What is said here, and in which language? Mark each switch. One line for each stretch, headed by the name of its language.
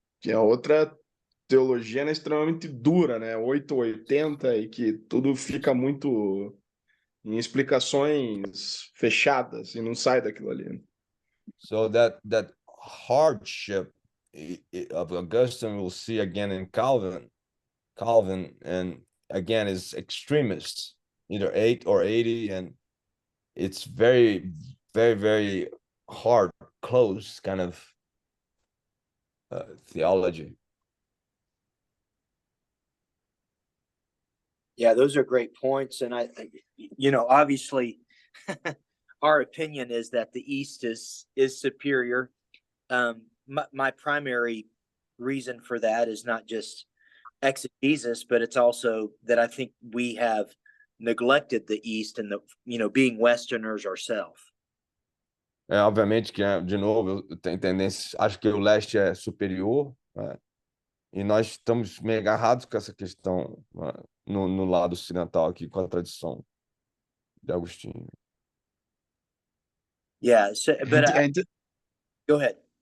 Portuguese: Que é outra teologia, né, extremamente dura, né? 880, e que tudo fica muito em explicações fechadas e não sai daquilo ali.
English: So that hardship of Augustine we'll see again in Calvin, Calvin, and again is extremist, either 8 or 80, and it's very, very, very hard, close kind of theology. Yeah, those are great points. And obviously our opinion is that the East is superior. My primary reason for that is not just exegesis, but it's also that I think we have neglected the East and being Westerners ourselves.
Portuguese: Obviamente que, de novo, eu tenho tendência, acho que o leste é superior, né? E nós estamos meio agarrados com essa questão, né, no lado ocidental aqui, com a tradição de Agostinho.
English: Yeah, go ahead.